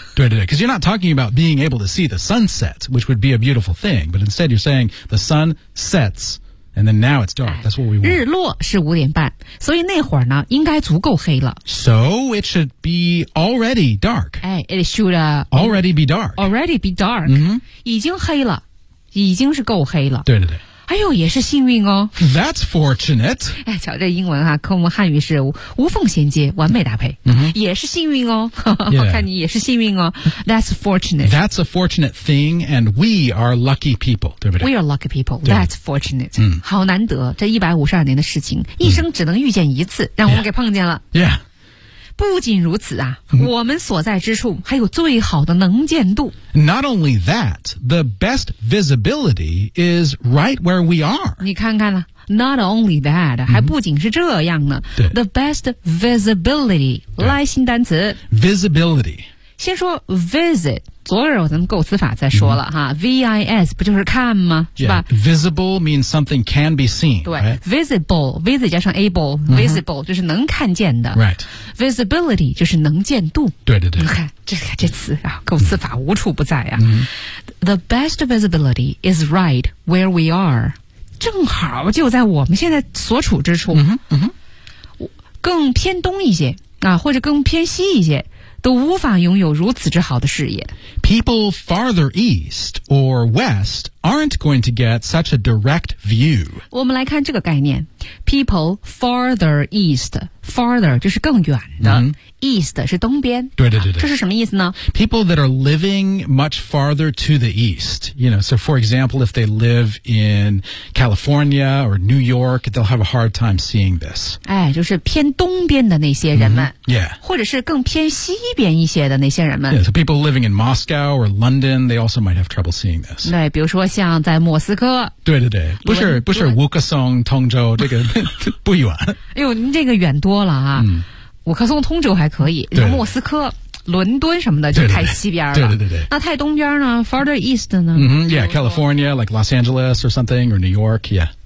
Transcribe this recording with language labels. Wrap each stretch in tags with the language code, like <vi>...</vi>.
<en>对对对 ，because you're not talking about being able to see the sunset, which would be a beautiful thing, but instead you're saying the sun sets, and then now it's dark. That's what we want.</en> <zh>日落是五点半，所以那会儿呢，应该足够黑了。</zh> <en>So it should be already dark. It should already be dark. Already be dark.、</en> <zh>已经黑了，已经是够黑了。对对对。哎呦，也是幸运哦。</zh> <en>That's fortunate.</en> <zh>哎，瞧这英文啊，跟我们汉语是 无缝衔接，完美搭配。 Mm-hmm. 也是幸运哦。</zh> <en>Yeah.</en> <zh>看你也是幸运哦。</zh> <en>That's fortunate. That's a fortunate thing, and we are lucky people,</en> <zh>对不对</zh> <en>？We are lucky people. That's fortunate.、 Mm.</en> <zh>好难得，这152年的事情，一生只能遇见一次，让我们给碰见了。</zh> <en>Yeah. yeah.</en> <zh>不仅如此啊、mm-hmm. 我们所在之处还有最好的能见度。</zh> <en>Not only that, the best visibility is right where we are.</en> <zh>你看看了</zh> <en>not only that,、</en> <zh>mm-hmm. 还不仅是这样呢。对</zh> <en>the best visibility,</en> <zh>来新单词。</zh> <en>Visibility.</en> <zh>先说 visit, 昨日咱们构词法再说了哈、mm-hmm. ,V-I-S 不就是看吗是吧、</zh> <en>yeah. ?Visible means something can be seen.</en> <zh>对、</zh> <en>right?</en> <zh>,visible,visit 加上 able,visible、mm-hmm. 就是能看见的。</zh> <en>Right.</en> <zh>Visibility 就是能见度。对对对。你看这词啊，构词法无处不在啊。嗯、</zh> <en>The best visibility is right where we are.</en> <zh>正好就在我们现在所处之处。嗯嗯、更偏东一些啊，或者更偏西一些，都无法拥有如此之好的视野。</zh> <en>People farther east or west aren't going to get such a direct view.</en> <zh>我们来看这个概念。</zh> <en>People farther east.</en> <zh>Farther 就是更远的、 mm-hmm. East 是东边对对对对、啊、这是什么意思呢</zh> <en>People that are living much farther to the east You know, so for example If they live in California or New York They'll have a hard time seeing this</en> <zh>哎，就是偏东边的那些人们、</zh> <en>mm-hmm. Yeah</en> <zh>或者是更偏西边一些的那些人们</zh> <en>Yeah, so people living in Moscow or London They also might have trouble seeing this</en> <zh>对，比如说像在莫斯科对对对不是乌克松通州这个不远哎呦，您这个远多了啊、嗯、我可送通州还可以对莫斯科伦敦什么的就太西边了对对 对那太东边呢</zh> <en>farther east</en> <zh>呢、</zh> <en>mm-hmm, yeah California like Los Angeles or something or New York yeah</en>